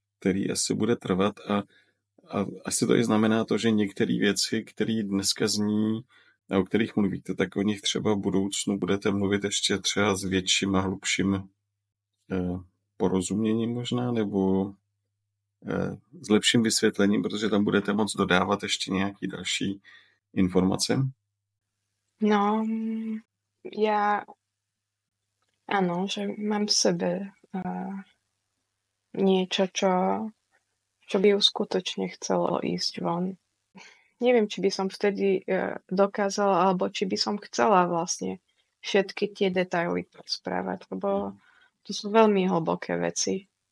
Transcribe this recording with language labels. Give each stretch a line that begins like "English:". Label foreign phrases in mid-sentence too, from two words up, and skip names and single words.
Czech: asi bude trvat a A asi to i znamená to, že některé věci, které dneska zní a o kterých mluvíte, tak o nich třeba v budoucnu budete mluvit ještě třeba s větším a hlubším porozuměním možná, nebo s lepším vysvětlením, protože tam budete moct dodávat ještě nějaký další informace? No,
Slovak: ja áno, že mám v sebe niečo, čo by už skutočne chcelo ísť von. Neviem, či by som vtedy dokázala, alebo či by som chcela vlastne všetky tie detaily rozprávať, lebo to sú veľmi hlboké veci.